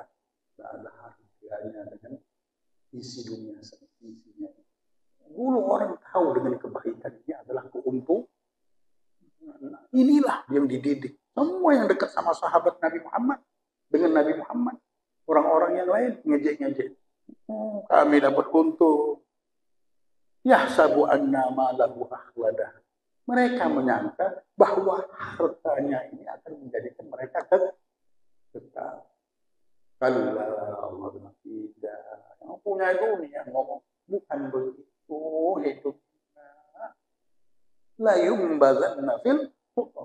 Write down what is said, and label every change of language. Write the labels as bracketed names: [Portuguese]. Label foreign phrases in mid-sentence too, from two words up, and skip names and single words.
[Indonesian] Tidak ada harganya dengan isi dunia isinya. Dulu orang tahu dengan kebaikan ini adalah keuntungan. Inilah yang dididik. Semua yang dekat sama sahabat Nabi Muhammad dengan Nabi Muhammad. Orang-orang yang lain ngejek-ngejek. Kami dapat untung. [Arabic] يحسب أن ما له أخلده. [Indonesian] Mereka menyangka bahwa hartanya ini akan menjadikan mereka kekal. Kalla Allah tidak. Yang punya dunia ngomong bukan begitu hidupnya. [Arabic] لا ينبذن في الحطمة.